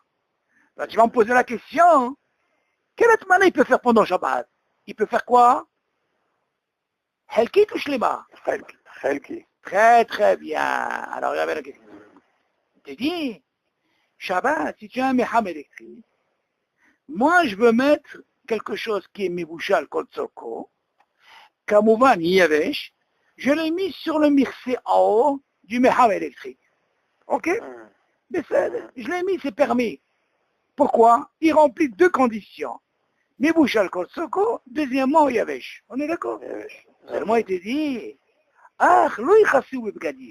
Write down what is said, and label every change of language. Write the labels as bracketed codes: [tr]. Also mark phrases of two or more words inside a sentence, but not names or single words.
[fr] Là, tu vas me poser la question, quel atmana il peut faire pendant Shabbat? Il peut faire quoi? Helki ou shlema? Helki. Très, très bien. Alors, regardez la question. Je te dis, Shabbat, si tu as un meham électrique, moi, je veux mettre quelque chose qui est [he] מבושל כל צרכו, כמובן יבש, [fr] je l'ai mis sur le mircé en haut du meham électrique. Ok? Mais je l'ai mis, c'est permis. Pourquoi? Il remplit deux conditions. [he] מבושל כל צרכו, [fr] deuxièmement yavesh. On est d'accord? Seulement, il te dit, ah, [he] לא יכסו בבגדים.